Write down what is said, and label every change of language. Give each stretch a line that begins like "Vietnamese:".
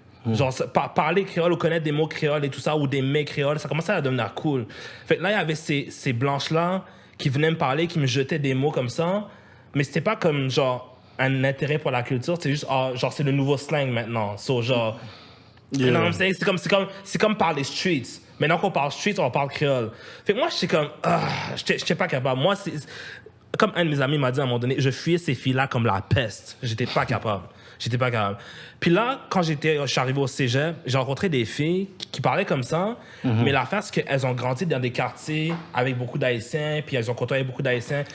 French: Genre, parler créole ou connaître des mots créoles et tout ça, ou des mets créoles, ça commençait à devenir cool. Fait que là, il y avait ces blanches-là qui venaient me parler, qui me jetaient des mots comme ça, mais c'était pas comme, genre, un intérêt pour la culture, c'est juste, genre, c'est le nouveau slang maintenant.
English: So, genre, you know what I'm saying?
French: C'est comme parler streets. Maintenant qu'on parle streets, on parle créole. Fait que moi, j'étais comme, j'étais pas capable. Moi, comme un de mes amis m'a dit à un moment donné, je fuyais ces filles-là comme la peste. J'étais pas capable. Puis là, quand je suis arrivé au cégep, j'ai rencontré des filles qui parlaient comme ça, mais l'affaire, c'est qu'elles ont grandi dans des quartiers avec beaucoup d'Haïtiens, puis elles ont côtoyé beaucoup d'Haïtiens.